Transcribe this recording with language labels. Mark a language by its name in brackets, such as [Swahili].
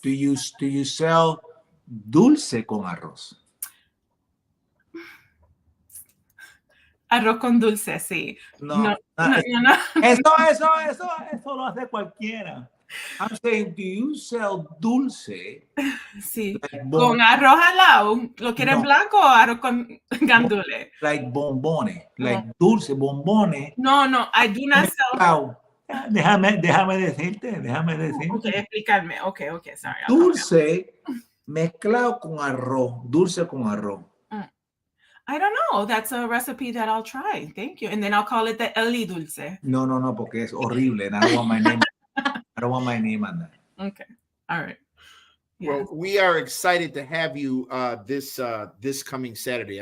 [English] Do you sell [Spanish] dulce con arroz? Arroz con dulce, sí. No. Eso lo hace cualquiera. [English] I'm saying, do you sell dulce? [Spanish] Sí. [English] Like [Spanish] con arroz al lado. ¿Lo quieres blanco o arroz con gandules? [English] Like bombones. Like dulce, bombones. No, I do not sell. [Spanish] Déjame decirte. [English] Okay, [Spanish] explicarme. [English] Okay, sorry. [Spanish] Dulce mezclado con arroz. Dulce con arroz. [English] I don't know. That's a recipe that I'll try. Thank you. And then I'll call it the Eli Dulce. [Spanish] No, porque es horrible. [English] And I don't want my name. I don't want my name on that. Okay. All right. Yeah. Well, we are excited to have you this coming Saturday.